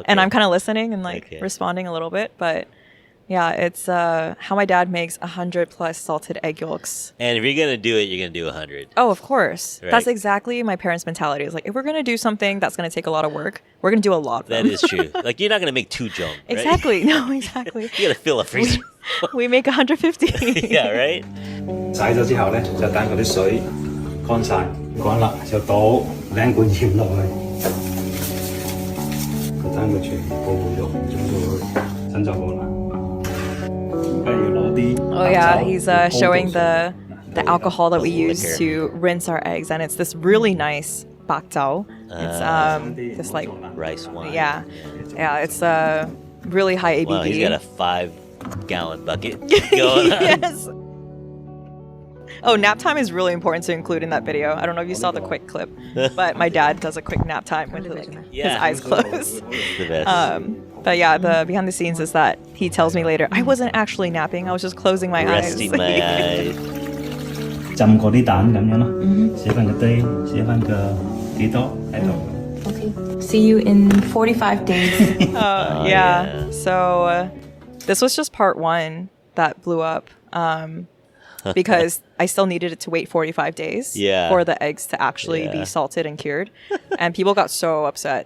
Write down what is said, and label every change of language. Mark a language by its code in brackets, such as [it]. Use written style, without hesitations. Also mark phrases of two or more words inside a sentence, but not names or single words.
[en] And I'm kind of listening and responding a little bit. But yeah, it's how my dad makes 100+ salted egg yolks. And if you're going to do it, you're going to do 100. Oh, of course. Right. That's exactly my parents' mentality. It's like, if we're going to do something that's going to take a lot of work, we're going to do a lot of them. That is true. Like, you're not going to make 2 jong, right? Exactly. No, exactly. You got to fill a freezer. We make 150. Yeah, right? [yue] 洗咗之後咧，就等嗰啲水乾晒，乾啦就倒2罐鹽落去，就等佢全部肉煮到去，咁就好啦。而家要攞啲。 [en] Oh yeah, he's showing the alcohol that we use to rinse our eggs, and it's this really nice bak zhao. It's this like rice wine. Yeah, it's really high ABV. Wow, he's got a 5-gallon bucket going on. Yes. Oh, nap time is really important to include in that video. I don't know if you saw the quick clip, but my dad does a quick nap time with his eyes closed. The best. But yeah, the behind the scenes is that he tells me later, I wasn't actually napping, I was just closing my Resting eyes. my eyes. [yue] 浸過啲蛋咁樣咯，寫翻個 day， 寫翻個幾多喺度。 [en] Okay. See you in 45 days. Yeah. So this was just part 1 that blew up. Because I still needed it to wait 45 days for the eggs to actually be salted and cured. And people got so upset.